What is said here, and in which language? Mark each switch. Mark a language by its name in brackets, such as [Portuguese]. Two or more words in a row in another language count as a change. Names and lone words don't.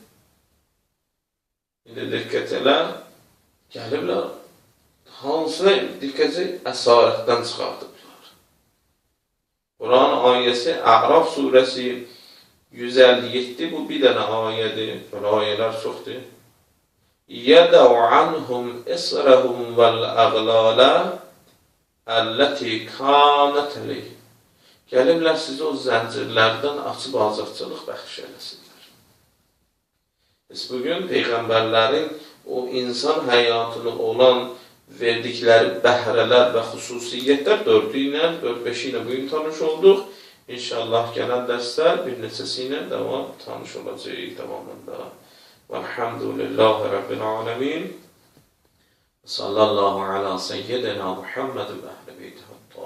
[Azerbaijani] İndi diqqət elə, gəliblər. Hansına diqqəti əsarətdən çıxardıblar. Quran ayəsi, A'raf surəsi 157, bu bir dənə ayədir, belə ayələr çoxdur. [Arabic] يَدَوْ عَنْهُمْ إِسْرَهُمْ وَالْأَغْلَالَ التي كانت عليه. [Azerbaijani] Gəliblər sizi o zəncirlərdən açıb azadçılıq bəxş eləsinlər. Biz bugün Peyğəmbərlərin o insan həyatını olan verdikləri bəhrələr və xüsusiyyətlər 4-5 ilə bugün tanış olduq. İnşallah gələn dərslər bir neçəsi ilə tanış olacaq davamında. [Arabic] والحمد لله رب العالمين. صلى الله على سيدنا محمد [Azerbaijani] və əhl-i beytə.